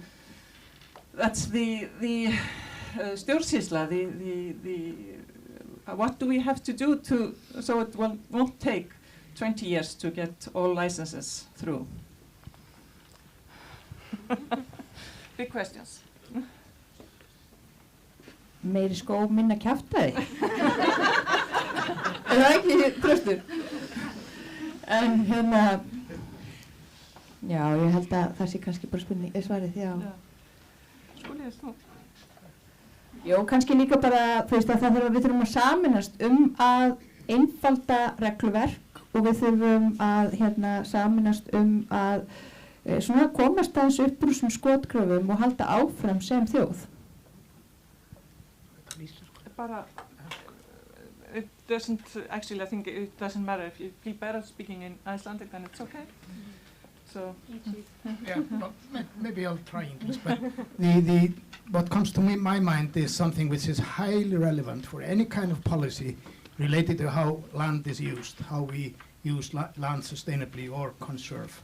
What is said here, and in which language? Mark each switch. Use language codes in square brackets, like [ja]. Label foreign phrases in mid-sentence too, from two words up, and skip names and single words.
[en] That's the stjórnsýsla, the what do we have to do so it won't take 20 years to get all licenses through? Big questions. [is] Meiri skóg, minna kjaftaði. Er það ekki Þröstur? En já, ég held að það sé kannski bara svarið, já. Skúli, þú? Jó, kannski líka bara, þú veist, að við þurfum að saminast að einfalda regluverk, og við þurfum að saminast að svona komast aðeins upp úr þessum skotgröfum og halda áfram sem þjóð. Bara, [en] it doesn't, actually I think it doesn't matter. If you feel better speaking in Icelandic, then it's okay. So, well, maybe I'll try English, but what comes to my mind is something which is highly relevant for any kind of policy related to how land is used, how we use land sustainably or conserve.